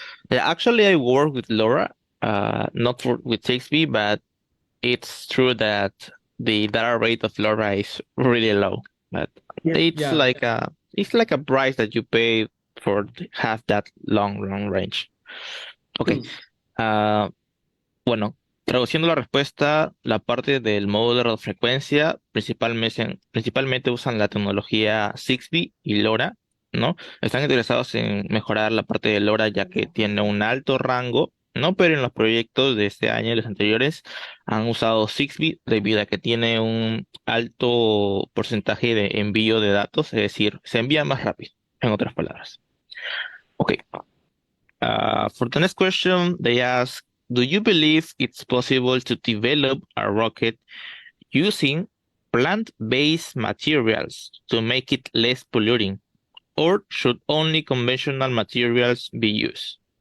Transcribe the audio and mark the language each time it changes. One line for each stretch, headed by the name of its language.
English: Actually, I work with LoRa, not with 6B, but it's true that the data rate of LoRa is really low. But it's like it's like a price that you pay for have that long range. Ok.
Spanish: Bueno, traduciendo la respuesta, la parte del módulo de radiofrecuencia principalmente usan la tecnología Zigbee y LoRa, ¿no? Están interesados en mejorar la parte de LoRa ya que tiene un alto rango, ¿no? Pero en los proyectos de este año y los anteriores han usado Zigbee debido a que tiene un alto porcentaje de envío de datos, es decir, se envía más rápido, en otras palabras. Ok.
English: For the next question, they ask, do you believe it's possible to develop a rocket using plant-based materials to make it less polluting? Or should only conventional materials be used?